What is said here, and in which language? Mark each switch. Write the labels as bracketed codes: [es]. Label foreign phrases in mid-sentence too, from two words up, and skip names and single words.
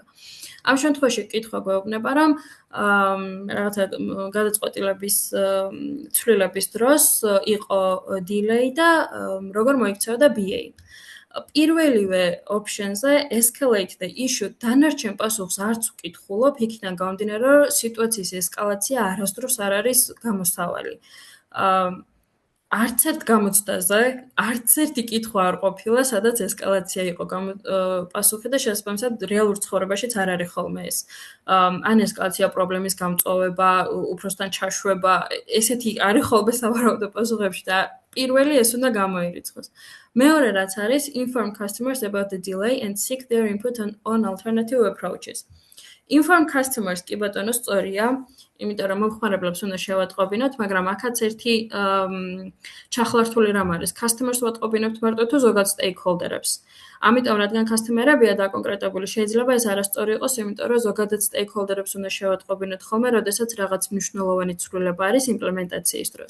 [ka] ამ შემთხვევაში კითხვა გვეუბნება, რომ რაღაცა გადაწყვეტილების ცვლილების დროს იყო delay და როგორ მოიქცეოდა BA. პირველივე option-ზე [en] escalate the issue [ka] დანარჩენ პასუხს არც ვკითხულობ, იქიდან გამომდინარე, რომ სიტუაციის ესკალაცია არასდროს არ არის გამოსავალი. არც ერთ გამოცდაზე, არც ერთი კითხვა არ ყოფილა, სადაც ესკალაცია იყო პასუხი და შესაბამისად რეალურ ცხოვრებაშიც არ არის ხოლმე ეს. ან ესკალაცია პრობლემის გამწვავება, უფროსთან ჩაშვება, ესეთი არის ხოლმე სავარაუდო პასუხებში და პირველი ეს უნდა გამოირიცხოს. მეორე რაც არის [en] inform customers about the delay and seek their input on alternative approaches. Inform customers [ka] კი ბატონო სწორია, იმიტომ რომ მომხმარებლებს უნდა შევატყობინოთ, მაგრამ აქაც ერთი ჩახლართული რამ არის. Customers ვატყობინებთ მარტო თუ ზოგად stakeholder-ებს. ამიტომ რადგან customer-ებია დაკონკრეტებული, შეიძლება ეს არასწორი იყოს, იმიტომ რომ ზოგადად stakeholder-ებს უნდა შევატყობინოთ ხოლმე, როდესაც რაღაც მნიშვნელოვანი ცვლილება არის იმპლემენტაციის დროს.